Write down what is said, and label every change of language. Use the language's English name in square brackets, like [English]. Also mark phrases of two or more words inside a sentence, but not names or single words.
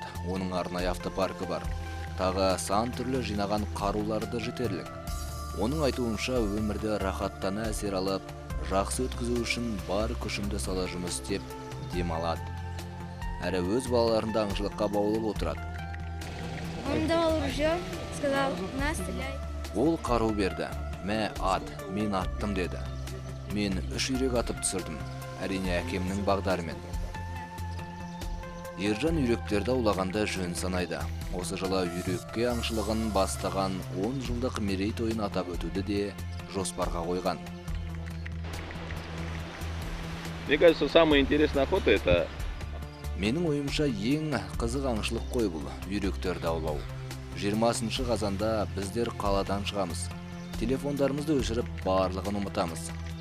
[Kazakh] Оның арнайы автопаркі бар. Тағы сан түрлі жинаған қаруларды жетерлік. Оның айтуынша өмірді рахаттана әсер алып, жақсы өткізу үшін бар күшімді сала жұмыс істеп демалады. Әрі өз балаларында аңшылыққа баулып отырады. [Russian] Он давал ружье, сказал: "На, стреляй". [Kazakh] Ол қару берді. Мә ат, мен аттым деді. Мен 3 үйрек атып түсірдім. Әрине әкемнің бағдарымен. Ержан үйректерді аулағанда жөн санайды. Осы жылы үйрекке аңшылығын бастаған 10 жылдық мерейтойын атап өтуді де жоспарға қойған. [Russian] Мне кажется, самая интересная охота это... [Kazakh] Менің ойымша ең қызық аңшылық қой бұл үйректерді аулау. 20 қазанда біздер қаладан шығамыз. Телефондарымызды өшіріп барлығын ұмытамыз.